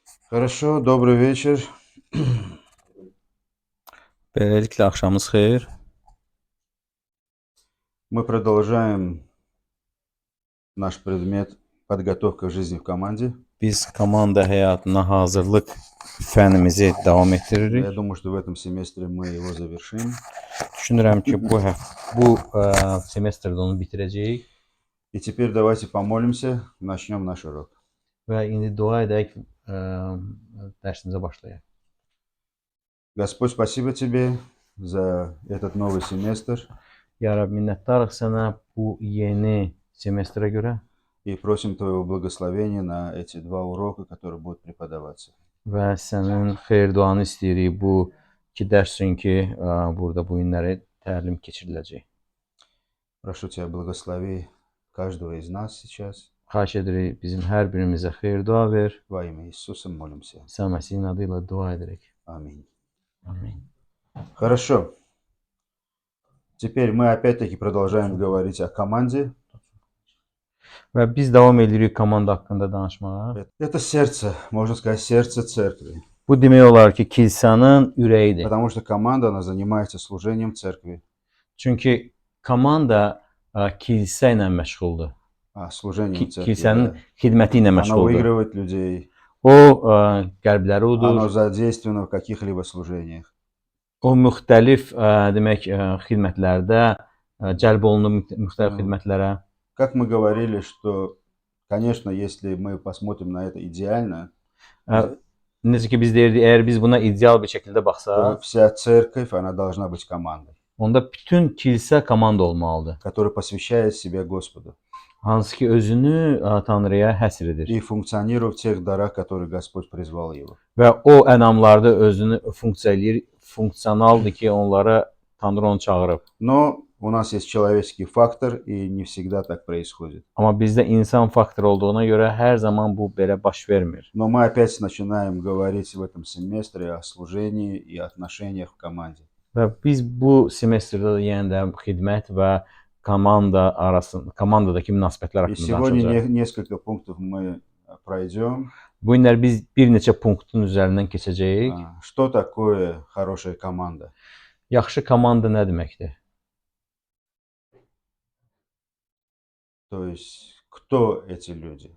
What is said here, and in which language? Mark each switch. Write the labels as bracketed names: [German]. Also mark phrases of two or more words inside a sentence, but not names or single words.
[Russian] Хорошо, добрый вечер. [Azerbaijani] Beləliklə axşamınız xeyir. [Russian] Мы продолжаем наш предмет подготовка к жизни в команде. [Azerbaijani] Biz komanda həyatına hazırlıq fənimizi davam [Russian] Я [Azerbaijani] etdiririk. [Russian] думаю, что в этом семестре мы его завершим. [Azerbaijani] Düşünürəm ki, bu semestrdə onu bitirəcəyik [Russian] И теперь давайте помолимся, начнем наш урок. [Azerbaijani] və indi dua edək dərsimizə başlayaq. [Russian] Господь, спасибо Тебе за этот новый семестр [Azerbaijani] Ya Rəbb, minnətdarıq sənə bu yeni semestrə görə [Russian] и просим Твоего благословения на эти два урока, которые будут преподаваться. [Azerbaijani] və sənin xeyir duanı istəyirik bu iki dərs üçün ki, burada bu günləri təlim keçiriləcək. [Russian] Прошу Тебя, благослови каждого из нас сейчас. [Azerbaijani] Xahiş edirik bizim hər birimizə xeyir dua ver. [Russian] Во имя Иисуса молимся. [Azerbaijani] İsa Məsihin adı ilə dua edirik. [Russian] Аминь. [Azerbaijani] Amin. [Russian] Хорошо. Теперь мы опять-таки продолжаем говорить о команде. [Azerbaijani] Və biz davam edirik komanda haqqında danışmağa. [Russian] Это сердце, можно сказать, сердце церкви. [Azerbaijani] Bu demək olar ki, kilsənin ürəyidir. [Russian] Потому что команда, она занимается служением церкви. [Azerbaijani] Çünki komanda kilsə ilə məşğuldur. [Russian] Служением церкви. [Azerbaijani] Kilsənin xidməti ilə [Russian] Оно [Azerbaijani] məşğuldur. [Russian] выигрывает людей. [Azerbaijani] O qəlbləri [Russian] Оно [Azerbaijani] udur. [Russian] задействовано в каких-либо служениях. [Azerbaijani] O müxtəlif demək xidmətlərdə cəlb olunur müxtəlif xidmətlərə. [Russian] Как мы говорили, что, конечно, если мы посмотрим на это идеально, [Azerbaijani] Necə ki biz deyirdik, əgər biz buna ideal bir şəkildə [Russian] то [Azerbaijani] baxsaq, [Russian] вся церковь, она должна быть командой, [Azerbaijani] onda bütün kilsə komanda olmalıdır. [Russian] которая посвящает себя Господу [Azerbaijani] Hansı ki özünü Tanrıya həsr edir. [Russian] и функционирует в тех дарах, которые Господь призвал его. [Azerbaijani] Və o ənamlarda özünü funksionaldır ki, onlara Tanrı onu çağırıb. [Russian] Но у нас есть человеческий фактор, и не всегда так происходит. [Azerbaijani] Amma bizdə insan faktoru olduğuna görə hər zaman bu belə baş vermir. [Russian] Но мы опять начинаем говорить в этом семестре о служении и отношениях в команде. [Azerbaijani] Və biz bu semestrdə də yenə də xidmət və komandadakı münasibətlər [Russian] И [Azerbaijani] haqqında [Russian] сегодня [Azerbaijani] danışacağıq. [Russian] несколько пунктов мы пройдем. [Azerbaijani] Bu günlər biz bir neçə punktun üzərindən keçəcəyik. [Russian] Что такое хорошая команда? [Azerbaijani] Yaxşı komanda nə deməkdir? [Russian] То есть, кто эти люди?